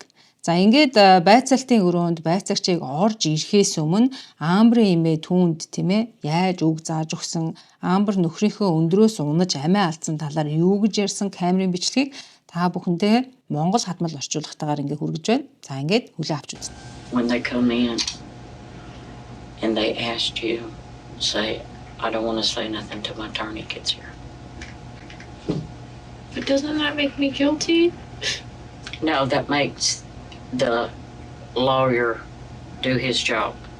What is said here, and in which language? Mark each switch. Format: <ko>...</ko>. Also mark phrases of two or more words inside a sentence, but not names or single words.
<mn>За ингээд байцаалтын өрөөнд байцаагчийг орж ирэхээс өмнө Амбрын эмээ түүнд тийм ээ яаж үг зааж өгсөн, Амбер нөхрийнхөө өндрөөс унаж амиа алдсан талаар юу гэж ярьсан камерын бичлэгийг та бүхэндээ Монгол хадмал орчуулгатаагаар ингээд хүргэж байна. За ингээд хүлээн авч үзнэ.</mn> <en>When they come in and they asked you, say, I don't want to say nothing till my attorney gets here. But doesn't that make me guilty? No, that makes the lawyer do his job.</en>